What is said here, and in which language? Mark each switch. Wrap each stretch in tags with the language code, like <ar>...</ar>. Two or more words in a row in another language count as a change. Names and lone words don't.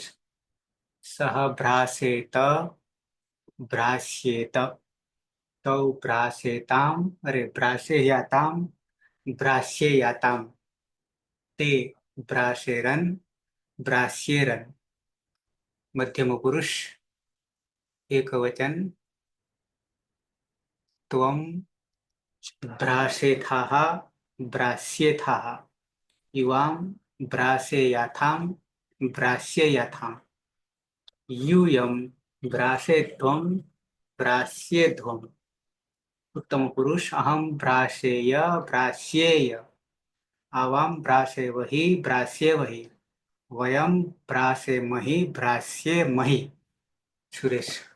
<sa>સહ ભ્રાસેત ભ્રાસ્યેત તૌ ભ્રાસેતામ અરે ભ્રાસેયાતામ ભ્રાસ્યેયાતામ તે ભ્રાસેરન ભ્રાસ્યેરન મધ્યમ પુરુષ એકવચન ત્વમ ભ્રાસેથાહ ભ્રાસ્યેથાહ યુવામ ભ્રાસેયાથામ ભ્રાસ્યેયાથામ यूयम भ्रासेध्वम भ्रास्येध्वम उत्तम पुरुष अहम भ्रासेय भ्रास्येय आवाम भ्रासेवहि भ्रास्येवहि वयम भ्रासेमहि भ्रास्येमहि सुरेश</sa>